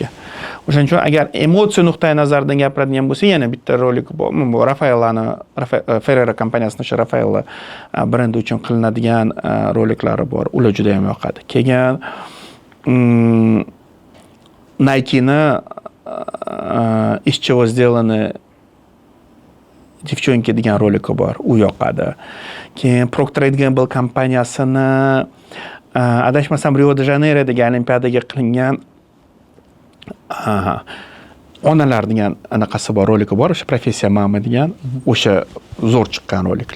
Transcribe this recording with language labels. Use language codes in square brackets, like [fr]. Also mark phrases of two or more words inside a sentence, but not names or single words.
[uz] O'shaning uchun agar emotsiya nuqtai nazaridan gapiradigan bo'lsa, yana bitta rolik bor. Bu Ferrero kompaniyasining o'sha Raffaello brendi uchun qilinadigan roliklari bor. Ular juda ham yoqadi. Keyin Nike'ni из чего сделаны девчонки degan roliki bor. U yoqadi. Keyin Procter & Gamble kompaniyasini adashmasam Rio de Janeiro'dagi olimpiadaga qilingan onalar degan anaqasi bor, roliki bor. O'sha professiya mama degan, o'sha zo'r chiqqan roliklar.